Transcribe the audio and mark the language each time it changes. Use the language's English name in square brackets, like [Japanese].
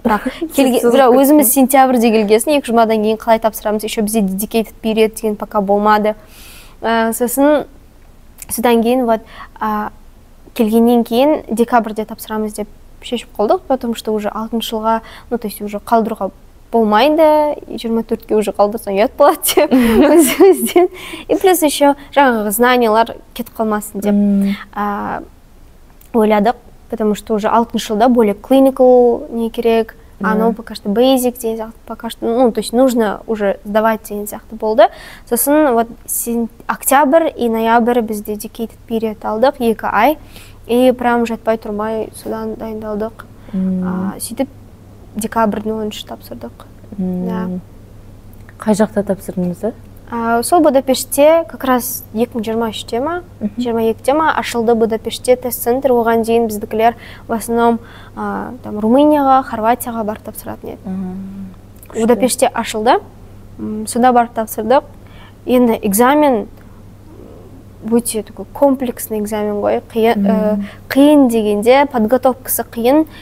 [Kazakh] Бірақ өзіміз сентябрьде келгесін, 2 жұмадан кейін қалай тапсырамыз, [Russian] еще [Kazakh] бізде [English] dedicated period [Kazakh] деген [Russian] пока [Kazakh] болмады. Сосын содан кейін келгеннен кейін декабрьде тапсырамыз деп шешіп қалдық, [Russian] потому что уже [Kazakh] 6-ші жылға, [Russian] то есть уже [Kazakh] қалдыруға болмайды, 24-ке [Russian] уже [Kazakh] қалдырсаң ұят болады деп өзімізден. [Russian] И плюс еще [Kazakh] жаңағы знаниялар кетіп қалмасын деп ойладық, [Russian] потому что уже [Kazakh] 6-ші жылда [Russian] более [Kazakh] clinical не керек, [Russian] оно пока что [Kazakh] basic деген сияқты, [Russian] пока что, то есть нужно уже сдавать [Kazakh] деген сияқты болды. Сосын октябрь и ноябрь біз [English] dedicated period [Kazakh] алдық, 2 ай, [Russian] и прям [Kazakh] жатпай тұрмай содан дайындалдық. Сөйтіп декабрьдің 10-ші тапсырдық. Қай жақта тапсырдыңыз? Сол Будапештте [Russian] как раз [Kazakh] 2023-те ма, 22-те ма ашылды Будапештте тест-центр. Оған дейін біздікілер [Russian] в основном [Kazakh] Румынияға, Хорватияға барып тапсыратын еді. Будапештте ашылды, сонда барып тапсырдық. Енді экзамен өте комплексный экзамен ғой, қиын дегенде, подготовкасы қиын.